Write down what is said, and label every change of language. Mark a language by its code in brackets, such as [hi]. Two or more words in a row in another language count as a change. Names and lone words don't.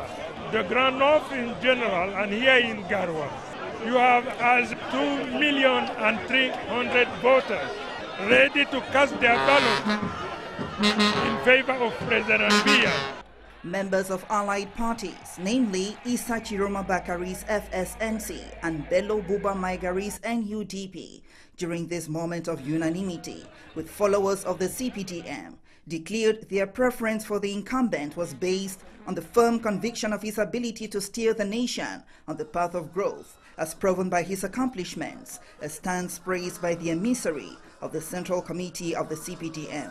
[en] The Grand North in general and here in Garua, you have as 2,300,000 voters ready to cast their ballot in favor of President Biya. Members of allied parties, namely Issa Chiroma Bakari's FSNC and Bello Buba Maigari's NUDP, during this moment of unanimity with followers of the CPDM, declared their preference for the incumbent was based on the firm conviction of his ability to steer the nation on the path of growth, as proven by his accomplishments, a stance praised by the emissary of the Central Committee of the CPDM.